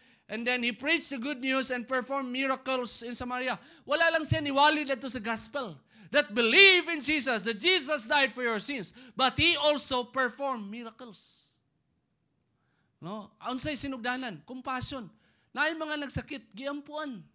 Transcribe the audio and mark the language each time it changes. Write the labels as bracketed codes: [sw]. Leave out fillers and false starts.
[en] And then he preached the good news and performed miracles in Samaria. [ceb] Wala lang siya niwali dito sa gospel. [en] That believe in Jesus, that Jesus died for your sins. But he also performed miracles. [ceb] No? Unsay sinugdanan? Compassion. Naay mga nagsakit, giampuan.